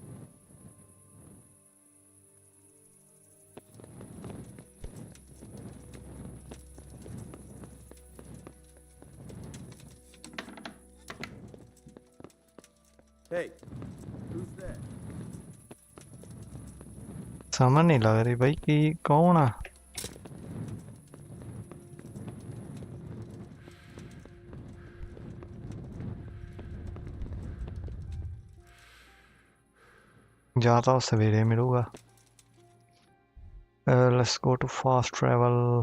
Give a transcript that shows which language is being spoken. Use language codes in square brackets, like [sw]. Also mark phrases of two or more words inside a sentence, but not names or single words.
[en] Hey, who's there? [pa] ਸਮਝ ਨਹੀਂ ਲੱਗ ਰਹੀ ਬਾਈ ਕੀ ਕੌਣ ਆ ਜਾਂ ਤਾਂ ਉਹ ਸਵੇਰੇ ਮਿਲੂਗਾ [en] let's go to fast travel